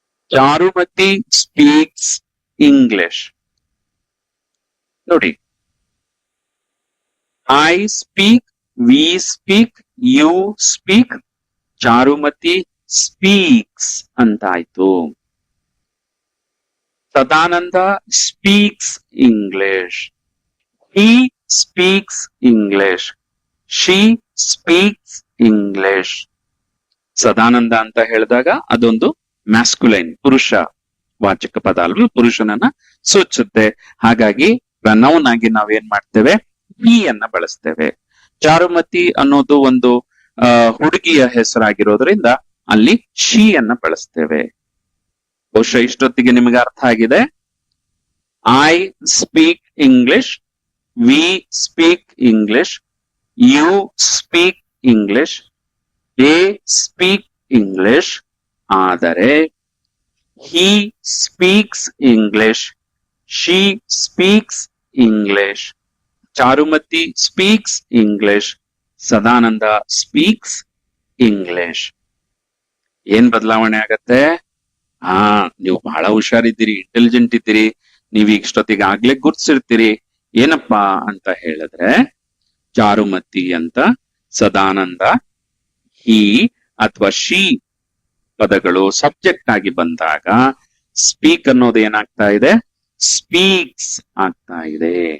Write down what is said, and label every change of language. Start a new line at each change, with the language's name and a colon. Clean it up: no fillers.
English: Charumathi speaks English.
Kannada: ನೋಡಿ,
English: I speak, we speak, you speak, Charumathi speaks
Kannada: ಅಂತಾಯ್ತು.
English: Sadananda speaks English, he speaks English, she speaks English.
Kannada: Sadananda ಅಂತ ಹೇಳಿದಾಗ ಅದೊಂದು masculine, ಪುರುಷ ವಾಚಕ ಪದ ಅಲ್ವಾ, ಪುರುಷನನ್ನ ಸೂಚಿಸುತ್ತೆ. ಹಾಗಾಗಿ ಪ್ರನೌನ್ ಆಗಿ ನಾವೇನ್ ಮಾಡ್ತೇವೆ, he ಅನ್ನ ಬಳಸ್ತೇವೆ. ಚಾರುಮತಿ ಅನ್ನೋದು ಒಂದು ಹುಡುಗಿಯ ಹೆಸರಾಗಿರೋದ್ರಿಂದ ಅಲ್ಲಿ she ಅನ್ನ ಬಳಸ್ತೇವೆ. ಬಹುಶಃ ಇಷ್ಟೊತ್ತಿಗೆ ನಿಮಗೆ ಅರ್ಥ ಆಗಿದೆ.
English: I speak English, we speak English, you speak English, they speak English.
Kannada: ಆದರೆ
English: he speaks English, she speaks English, Charumathi speaks English, Sadananda speaks English.
Kannada: ಏನ್ ಬದಲಾವಣೆ ಆಗತ್ತೆ? ನೀವು ಬಹಳ ಹುಷಾರಿದ್ದೀರಿ, ಇಂಟೆಲಿಜೆಂಟ್ ಇದ್ದೀರಿ, ನೀವ್ ಇಷ್ಟೊತ್ತಿಗೆ ಆಗ್ಲೇ ಗುರ್ತಿಸಿರ್ತೀರಿ. ಏನಪ್ಪಾ ಅಂತ ಹೇಳಿದ್ರೆ, ಚಾರುಮತಿ ಅಂತ ಸದಾನಂದ, ಹಿ ಅಥವಾ ಶಿ ಪದಗಳು ಸಬ್ಜೆಕ್ಟ್ ಆಗಿ ಬಂದಾಗ ಸ್ಪೀಕ್ ಅನ್ನೋದು ಏನಾಗ್ತಾ ಇದೆ, ಸ್ಪೀಕ್ಸ್ ಆಗ್ತಾ ಇದೆ.